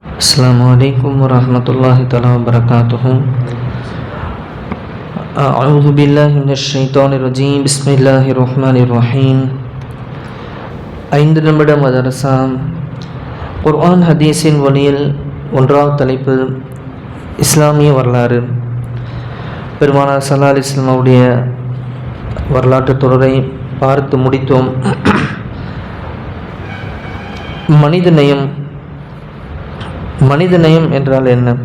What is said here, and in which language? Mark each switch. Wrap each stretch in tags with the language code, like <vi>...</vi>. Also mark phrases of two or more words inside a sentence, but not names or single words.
<ar>السلام عليكم ورحمة الله تعالى وبركاته. أعوذ بالله من الشيطان الرجيم. بسم الله الرحمن الرحيم.</ar> <ta>5 நிமிட மதரசா குர்ஆன் ஹதீஸின் வழியில் ஒன்றாவது தலைப்பு இஸ்லாமிய வரலாறு. பெருமானார்</ta> <ar>صلى الله عليه وسلم</ar> <ta>அவருடைய வரலாற்று தொடரை பார்த்து முடித்தோம். மனிதநேயம் என்றால் என்ன?</ta>